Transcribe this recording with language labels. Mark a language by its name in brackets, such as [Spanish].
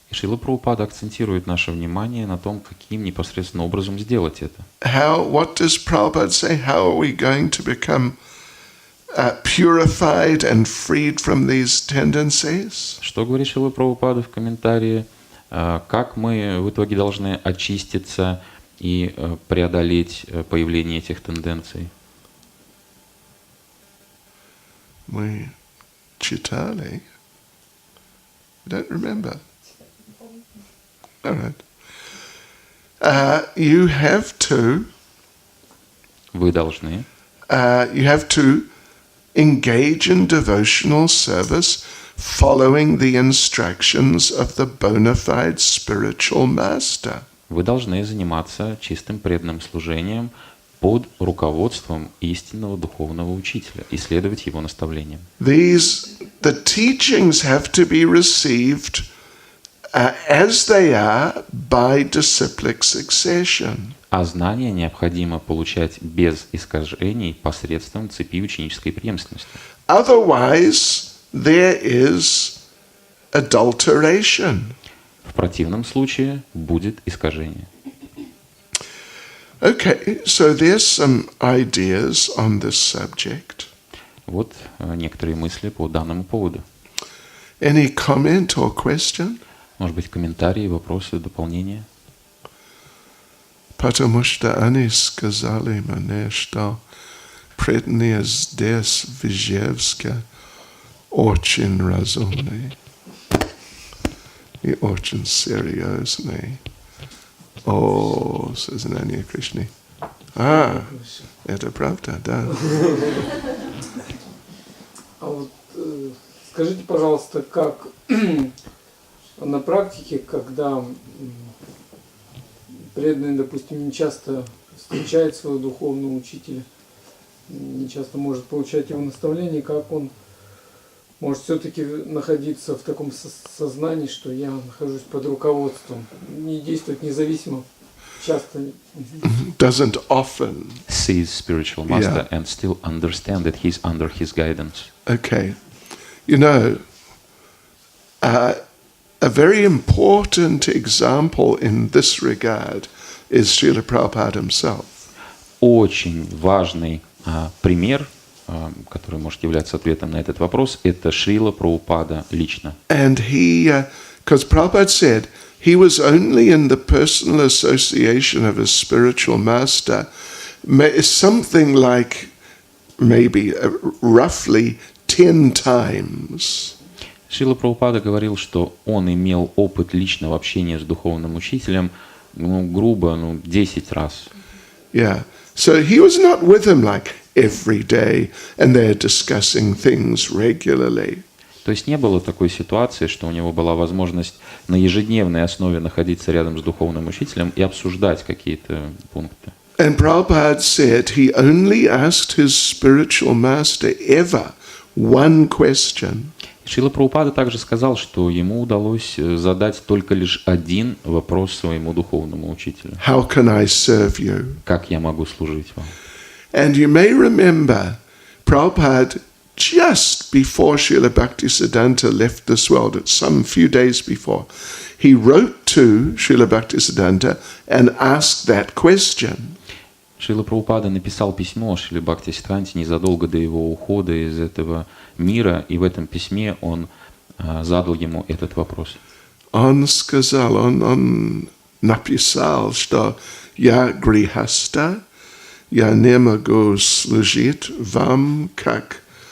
[Russian] И Шрила Прабхупада акцентирует наше внимание на том, каким непосредственно образом сделать это. [English] What does Prabhupada say? How are we going to become purified and freed from these tendencies? [Russian] Что говорит Шрила Прабхупада в комментарии? Как мы в итоге должны очиститься и преодолеть появление этих тенденций? Мы читали. [English] I don't remember. All right. You have to. [Russian] Вы должны. [English] You have to engage in devotional service, following the instructions of the bona fide spiritual master. [Russian] Вы должны заниматься чистым преданным служением под руководством истинного духовного учителя и следовать его наставлениям. [English] The teachings have to be received as they are by disciplic succession. [Russian] А знания необходимо получать без искажений посредством цепи ученической преемственности. [English] Otherwise, there is adulteration. [Russian] В противном случае будет искажение. [English] Okay, so there's some ideas on this subject. [Russian] Вот некоторые мысли по данному поводу. [English] Any comment or question? [Russian] Может быть, комментарии, вопросы, дополнения? Потому что они сказали мне, что преданные здесь, в Ижевске, очень разумные и очень серьезные. О, Сознания Кришны. Это правда, да. А вот скажите, пожалуйста, как на практике, когда преданный, допустим, не часто встречает своего духовного учителя, не часто может получать его наставления, как он может все-таки находиться в таком сознании, что я нахожусь под руководством, не действовать независимо, часто. [English] Doesn't often Sees spiritual master and still understand that he's under his guidance. Okay. You know, a very important example in this regard is Srila Prabhupada himself. [Russian] Очень важный пример, который может являться ответом на этот вопрос, это Шрила Прабхупада лично. [English] And because Prabhupada said he was only in the personal association of his spiritual master, something like maybe roughly 10 times. [Russian] Шрила Прабхупада говорил, что он имел опыт личного общения с духовным учителем, грубо, 10 раз. [English] Yeah. So he was not with him like every day and they're discussing things regularly. [Russian] То есть не было такой ситуации, что у него была возможность на ежедневной основе находиться рядом с духовным учителем и обсуждать какие-то пункты. [English] And Prabhupada said he only asked his spiritual master ever one question. [Russian] Шрила Прабхупада также сказал, что ему удалось задать только лишь один вопрос своему духовному учителю. [English] How can I serve you? [Russian] Как я могу служить вам? [English] And you may remember Prabhupada just before Srila Bhaktisiddhanta left this world, it's some few days before, he wrote to Srila Bhaktisiddhanta and asked that question. [Russian] Шрила Прабхупада написал письмо Шриле Бхактисиддханте незадолго до его ухода из этого мира, и в этом письме он задал ему этот вопрос. Он сказал, он написал, что я грехаста, я не могу служить вам, как